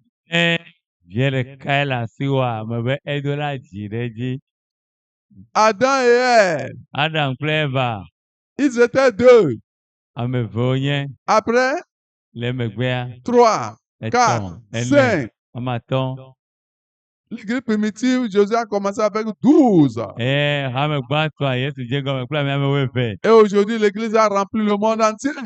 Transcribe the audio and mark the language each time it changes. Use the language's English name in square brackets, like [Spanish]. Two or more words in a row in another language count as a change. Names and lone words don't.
[French] Adam et Ève. [Ewe] Adam kple Eva. [French] Ils étaient 2. Après, 3, 4, 5. L'église primitive, Jésus a commencé avec 12. Et aujourd'hui, l'église a rempli le monde entier.